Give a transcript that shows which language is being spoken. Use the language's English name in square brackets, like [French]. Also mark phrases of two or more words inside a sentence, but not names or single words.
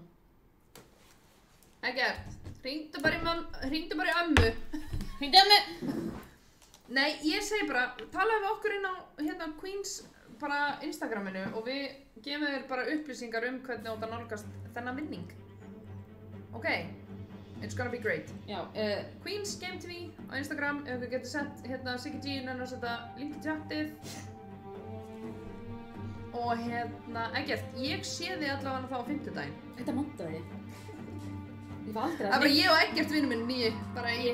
[Icelandic] Eggert, hringdu bara í ömmu. Hringdu ömmu! Nei, ég segi bara, talaðu við okkur inn á hérna Queens bara Instagraminu og við gefum þér bara upplýsingar hvernig þú átt að nálgast þennan vinning. [English] Ok, it's gonna be great. [Icelandic] Já, Queens Game TV á Instagram, ef við getum sett hérna Siggy G inn að setja link í chatið. Og hérna, Eggert, ég sé þig allavega þá á 50-daginn. Þetta montaði. Ég fæ aldrei Það er bara ég og Eggert vinur minn nýju, bara í